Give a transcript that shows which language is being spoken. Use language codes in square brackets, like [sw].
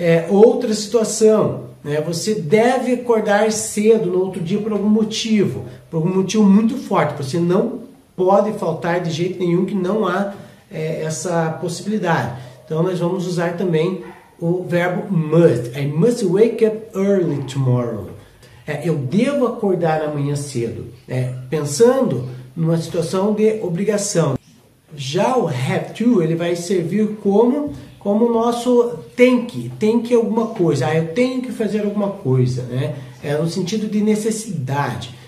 [pt] Outra situação, você deve acordar cedo no outro dia por algum motivo muito forte. Você não pode faltar de jeito nenhum, que não há essa possibilidade. Então, nós vamos usar também o verbo must. [en] I must wake up early tomorrow. [pt] Eu devo acordar amanhã cedo. Pensando numa situação de obrigação. Já o have to, ele vai servir como o nosso tem que alguma coisa. Eu tenho que fazer alguma coisa, né? No sentido de necessidade.